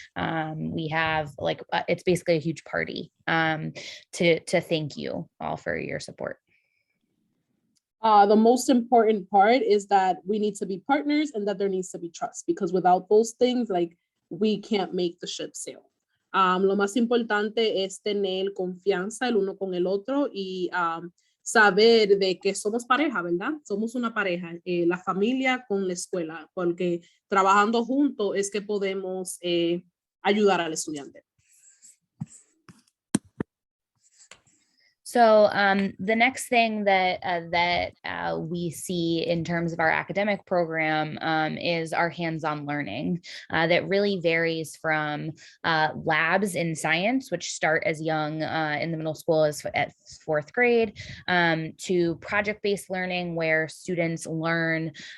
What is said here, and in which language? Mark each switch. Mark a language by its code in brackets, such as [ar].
[en] We have it's basically a huge party to thank you all for your support. The most important part is that we need to be partners and that there needs to be trust, because without those things, we can't make the ship sail. [es] Lo más importante es tener confianza el uno con el otro y saber de que somos pareja, ¿verdad? Somos una pareja, la familia con la escuela, porque trabajando juntos es que podemos ayudar al estudiante. [en] So the next thing that we see in terms of our academic program is our hands-on learning that really varies from labs in science, which start as young in the middle school as at 4th grade, to project-based learning where students learn